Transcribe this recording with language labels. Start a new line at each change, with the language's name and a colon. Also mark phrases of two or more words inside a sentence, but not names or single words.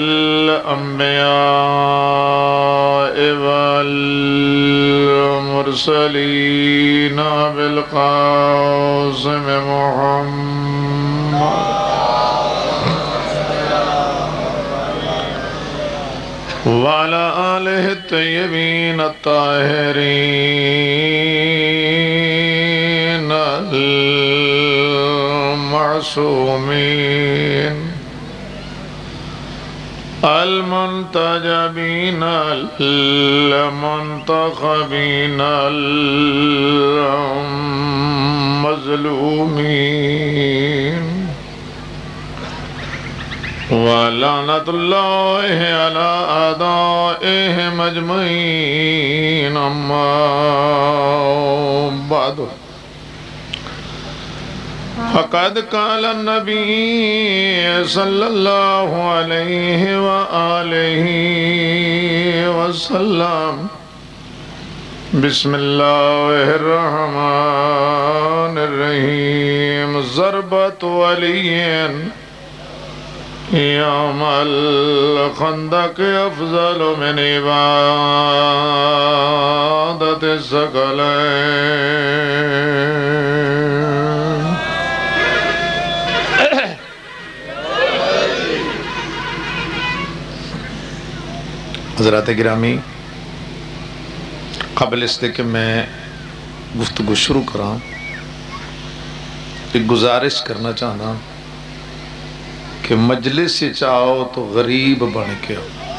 Arabic: الانبیاء والمرسلین بالقاسم محمد وعلى آلہ الطیبین الطاہرین المعصومین المنتجبین المنتخبین المظلومین ولعنت اللہ علی اعدائہم اجمعین اما بعد فقد قال النبي صلى الله عليه وآله وسلم بسم الله الرحمن الرحيم ضربة ولي يوم الخندق أفضل من عبادة الثقلين.
Urdu: حضرات گرامی، قبل اس کے کہ میں گفتگو شروع کراں ایک گزارش کرنا چاہنا کہ مجلس سے چاہو تو غریب بن کے آؤ.